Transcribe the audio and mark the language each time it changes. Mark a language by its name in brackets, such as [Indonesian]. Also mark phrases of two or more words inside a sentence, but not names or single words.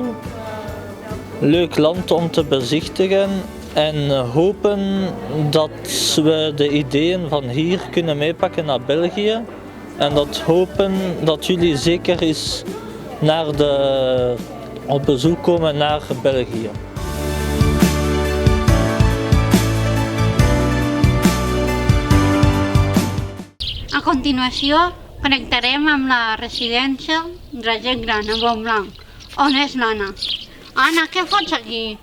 [Dutch] Leuk land om te bezichtigen en hopen dat we de ideeën van hier kunnen meepakken naar België. En dat hopen dat jullie zeker eens op bezoek komen naar België. [Catalan] A continuació, connectarem amb la residència de la gent gran a Montblanc, on és l'Anna. Anna, què fots aquí?